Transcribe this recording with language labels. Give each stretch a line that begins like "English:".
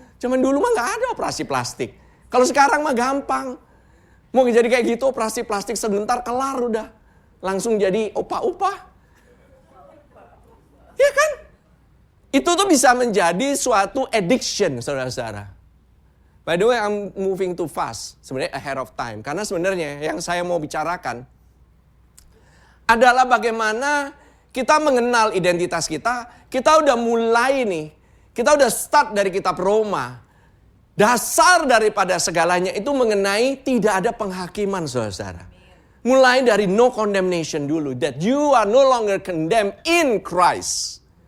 Indonesian: Zaman dulu mah nggak ada operasi plastik. Kalau sekarang mah gampang. Mau jadi kayak gitu operasi plastik sebentar kelar udah. Langsung jadi opa-opa. Ya kan? Itu tuh bisa menjadi suatu addiction saudara-saudara.
English: By the way, I'm moving too fast, sebenarnya ahead of time.
Indonesian: Karena sebenarnya yang saya mau bicarakan adalah bagaimana kita mengenal identitas kita. Kita udah mulai nih, Kita udah start dari kitab Roma. Dasar daripada segalanya itu mengenai tidak ada penghakiman, saudara. Mulai dari
English: no condemnation
Indonesian: dulu.
English: That you are no longer condemned in Christ.